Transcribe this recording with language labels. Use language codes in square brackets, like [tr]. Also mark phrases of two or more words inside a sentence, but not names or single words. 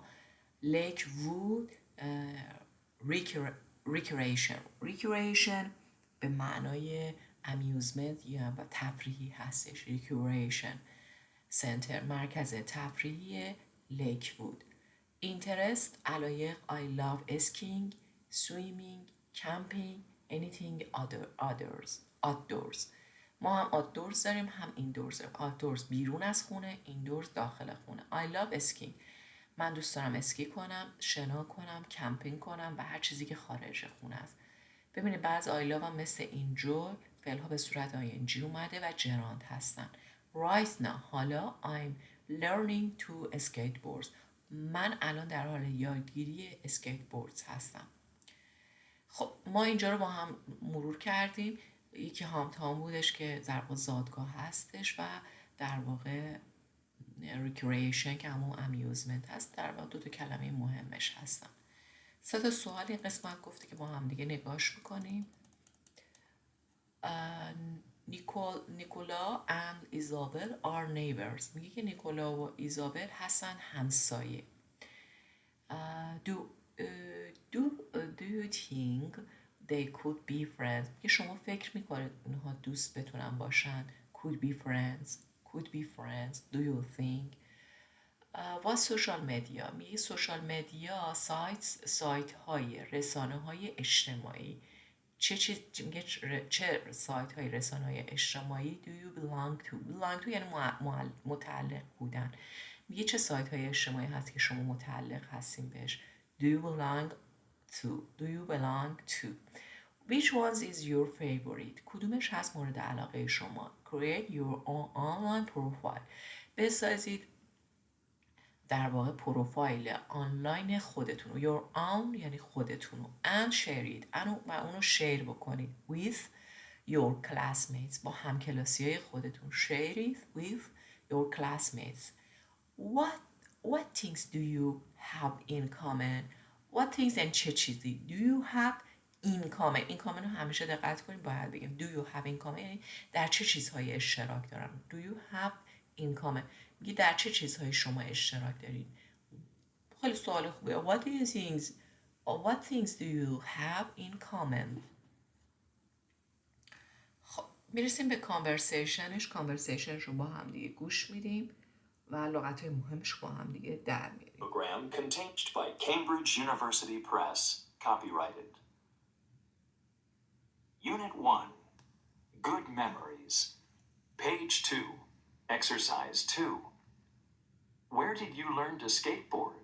[fa] لیک وود ریکریشن به معنای امیوزمنت یا تفریحی هستش. [en] recreation center [fa] مرکز تفریحی لیک وود. اینترست علایق. [en] I love skiing, swimming, camping, anything outdoors. [fa] ما هم outdoors داریم هم indoors داریم. outdoors بیرون از خونه، indoors داخل خونه. [en] I love skiing [fa] من دوست دارم اسکی کنم، شنا کنم، کمپینگ کنم و هر چیزی که خارج خونه است. ببینید بعض [en] I love [fa] هم مثل enjoy فعل ها به صورت ing اومده و جراند هستن. [en] Right now [fa] حالا [en] I'm learning to skateboard. [fa] من الان در حال یادگیری اسکیتبورد هستم. خب، ما اینجا رو با هم مرور کردیم. یکی هامتاون بودش که در واقع زادگاه هستش و در واقع ریکریشن که همون امیوزمنت هست. در واقع 2 تا کلمه مهمش هستن. 3 تا سوال این قسمت گفته که با هم دیگه نگاش بکنیم. [en] نیکولا and ایزابل are neighbors. [fa] میگه که نیکولا و ایزابل هستن همسایه. [en] Do you think they could be friends؟ [fa] که شما فکر میکنید اونها دوست بتونن باشن. [en] could be friends. Do you think؟ [fa] و [en] social media. [fa] میگه [en] social media [fa] سایت های رسانه های اجتماعی. چه سایت های رسانه های اجتماعی [en] do you belong to [fa] یعنی متعلق بودن. میگه چه سایت های اجتماعی هست که شما متعلق هستین بهش. [en] Do you belong to? Do you belong to? Which ones is your favorite? [fa] کدومش هست مورد علاقه شما؟ [en] Create your own online profile. [fa] بسازید در واقع پروفایل آنلاین خودتون رو. [en] Your own [fa] یعنی خودتون رو. [en] And share it. [fa] و اونو شیر بکنید. [en] With your classmates. [fa] با همکلاسی های خودتون. [en] Share it with your classmates. What things do you have in common? What things and [fa] چه چیزی [en] do you have in common? in common [fa] رو همیشه دقت کنید باید بگیم [en] do you have in common [fa] یعنی در چه چیزهای اشتراک دارن. [en] do you have in common [fa] میگی در چه چیزهای شما اشتراک دارید. خیلی سوال خوبه. [en] what things do you have in common؟ [fa] خب میرسیم به کانورسیشنش رو با هم دیگه گوش میدیم و لغت‌های مهمش با هم دیگه در میاریم. [en] Program contained by Cambridge University Press, copyrighted. Unit 1, Good Memories. Page 2, Exercise 2. Where did you learn to skateboard?